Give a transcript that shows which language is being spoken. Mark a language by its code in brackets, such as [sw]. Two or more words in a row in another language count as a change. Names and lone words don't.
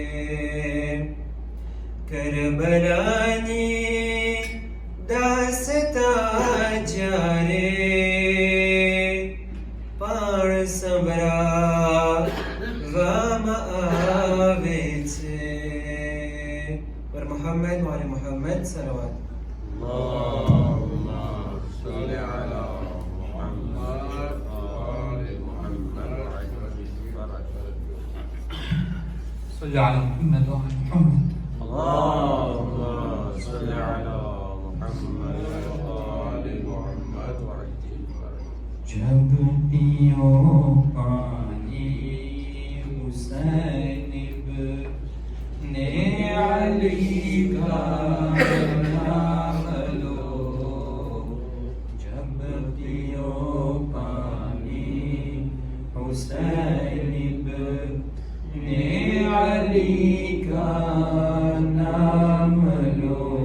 [gu] કરબલાની દાસતા જ્યારે પાર સંભળાવવામાં આવે છે પર મોહમ્મદ વાલે મોહમ્મદ સલવાત [ar] اللهم صل على محمد وآل محمد وعجل فرجهم صل على محمد وعلى محمد اللهم صل على محمد وآل محمد وعجل فرجهم [hi] जब पियो पानी हुसैन इब्ने अली का नाम लो जब पियो पानी हुसैन इब्ने अली का नाम लो